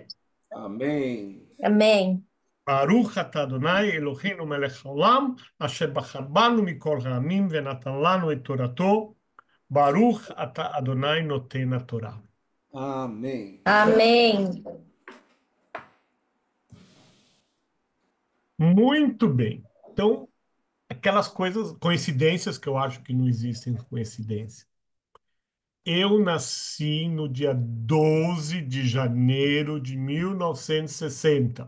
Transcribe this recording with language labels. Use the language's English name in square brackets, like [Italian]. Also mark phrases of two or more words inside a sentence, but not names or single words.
[Portuguese] Amém. Amém. [Hebrew] ברוך אתה אדוני אלוהינו מלך העולם אשר בחר בנו מכל העמים ונתן לנו את תורתו. ברוך אתה אדוני נותן התורה. [Portuguese] Amém. Amém. Muito bem. Então, aquelas coisas, coincidências que eu acho que não existem coincidências. Eu nasci no dia 12 de janeiro de 1960.